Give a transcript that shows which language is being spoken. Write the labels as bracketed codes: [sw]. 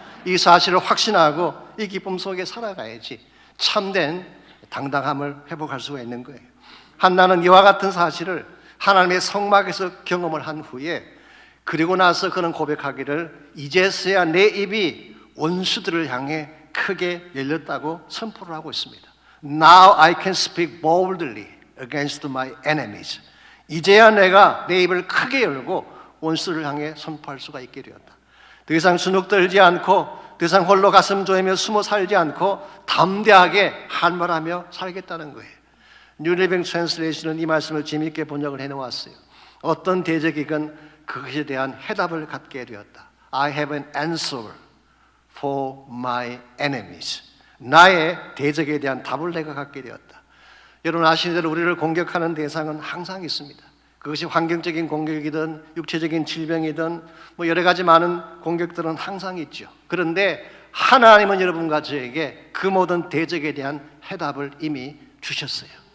[ko] 이 사실을 확신하고 이 기쁨 속에 살아가야지 참된 당당함을 회복할 수가 있는 거예요. 한나는 이와 같은 사실을 하나님의 성막에서 경험을 한 후에, 그리고 나서 그는 고백하기를 이제서야 내 입이 원수들을 향해 크게 열렸다고 선포를 하고 있습니다. [en] Now I can speak boldly against my enemies. [ko] 이제야 내가 내 입을 크게 열고 원수를 향해 선포할 수가 있게 되었다. 더 이상 주눅들지 않고, 더 이상 홀로 가슴 조이며 숨어 살지 않고 담대하게 할말하며 살겠다는 거예요. 뉴 리빙 트랜슬레이션은 이 말씀을 재미있게 번역을 해놓았어요. 어떤 대적이건 그것에 대한 해답을 갖게 되었다. [en] I have an answer for my enemies. [ko] 나의 대적에 대한 답을 내가 갖게 되었다. 여러분 아시는 대로 우리를 공격하는 대상은 항상 있습니다. 그것이 환경적인 공격이든 육체적인 질병이든 여러 가지 많은 공격들은 항상 있죠. 그런데 하나님은 여러분과 저에게 그 모든 대적에 대한 해답을 이미 주셨어요.